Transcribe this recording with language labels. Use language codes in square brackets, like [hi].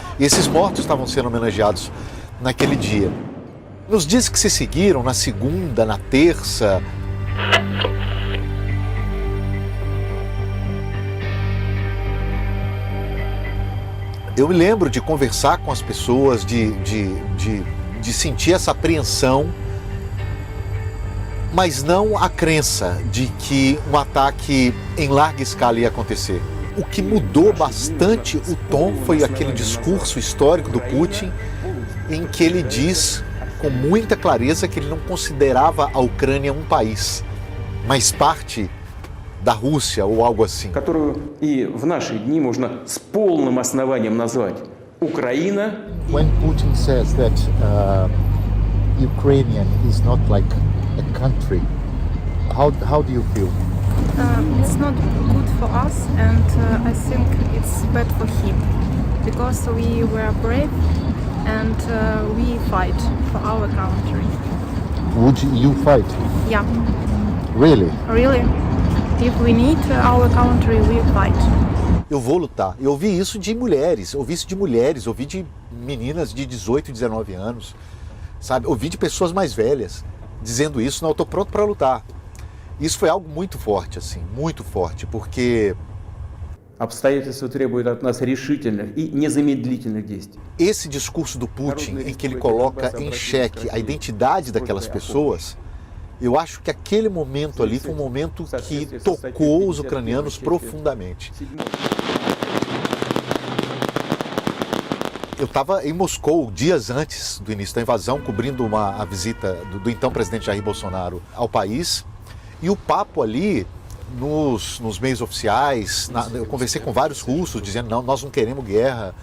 [pt] E esses mortos estavam sendo homenageados naquele dia. Nos dias que se seguiram, na segunda, na terça, eu me lembro de conversar com as pessoas, de sentir essa apreensão, mas não a crença de que um ataque em larga escala ia acontecer. O que mudou bastante o tom foi aquele discurso histórico do Putin, em que ele diz com muita clareza que ele não considerava a Ucrânia um país, mas parte da Rússia ou algo assim. [ru] Которую и в наши дни можно с полным основанием назвать Украина. [en] When Putin says that Ukrainian is not like a country, how do you feel? It's not good for us, and I think it's bad for him because we were brave and we fight for our country. Would you fight? Yeah, Really? really. If we need our country, we fight. [pt] Eu vou lutar. Eu ouvi isso de mulheres, ouvi de meninas de 18, 19 anos, sabe? Ouvi de pessoas mais velhas dizendo isso, não, eu tô pronto para lutar. Isso foi algo muito forte, assim, muito forte, porque [ru] Обстоятельства требуют от нас решительных и незамедлительных действий. [pt] esse discurso do Putin, em que ele coloca em xeque a identidade daquelas pessoas, eu acho que aquele momento ali foi um momento que tocou os ucranianos profundamente. Eu estava em Moscou dias antes do início da invasão, cobrindo a visita do então presidente Jair Bolsonaro ao país, e o papo ali, nos meios oficiais, eu conversei com vários russos dizendo, não, nós não queremos guerra.